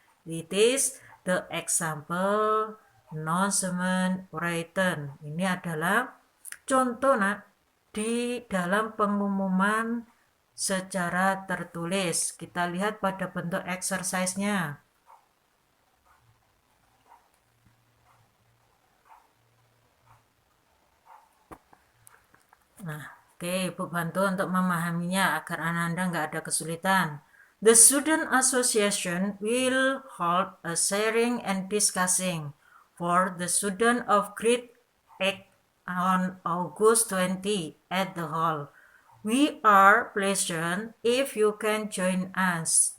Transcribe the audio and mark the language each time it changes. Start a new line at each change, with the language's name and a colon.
English: It is the example announcement written.
Indonesian: Ini adalah contoh di dalam pengumuman secara tertulis. Kita lihat pada bentuk exercise-nya. Nah, oke, Ibu bantu untuk memahaminya agar Anda nggak ada kesulitan.
English: The Student Association will hold a sharing and discussing for the student of grade 8 on August 20 at the hall. We are pleased if you can join us.